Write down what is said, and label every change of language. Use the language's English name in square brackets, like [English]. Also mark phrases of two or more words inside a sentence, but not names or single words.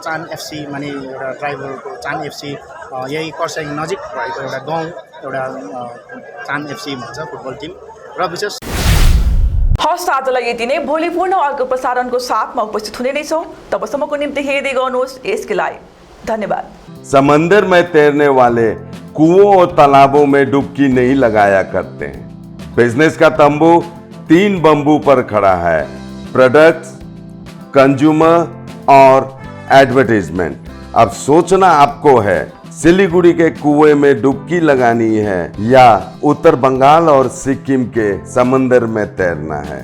[Nepali] चान एफसी माने एउटा ड्राइभरको चान एफसी यही कर्सियङ नजिक भएको एउटा गाउँ एउटा चान एफसी भन्छ [English] football team [Nepali] र विशेष हस् आजलाई यति नै। भोलि पूर्ण अर्को प्रसारणको साथमा उपस्थित हुने नै छौँ। तबसम्मको निम्ति हेर्दै गर्नुहोस् एसके लाइभ। धन्यवाद। [Hindi] समंदर में तैरने वाले कुओं और तालाबों में डुबकी नहीं लगाया करते हैं। बिजनेस का तंबू 3 बंबू पर खड़ा है, [English] products, consumer [Hindi] और एडवर्टाइजमेंट। अब सोचना आपको है सिलीगुड़ी के कुएं में डुबकी लगानी है या उत्तर बंगाल और सिक्किम के समंदर में तैरना है।